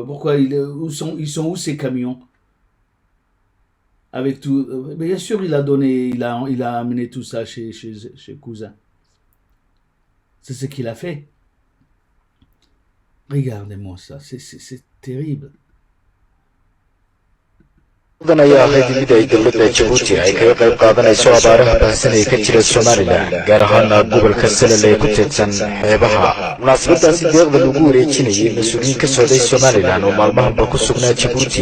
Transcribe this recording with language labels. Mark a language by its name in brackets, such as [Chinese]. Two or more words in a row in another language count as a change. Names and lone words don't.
[French] Pourquoi ils sont où ces camions? Avec tout, bien sûr, il a amené tout ça chez cousin. C'est ce qu'il a fait. Regardez-moi ça, c'est terrible. [Somali] mudan ayaa ahayd mid ay dowladda Jabuuti ay kaga qayb qaadanayso abaaraha baahsan ee ka jira Somaliland gaar ahaan gobolka Salal ee ku teedsan xeebaha munaasabadaasi deeqda lagu wareejinayay mas'uuliyiin ka socday Somaliland oo maalmahanba ku sugnaa Jabuuti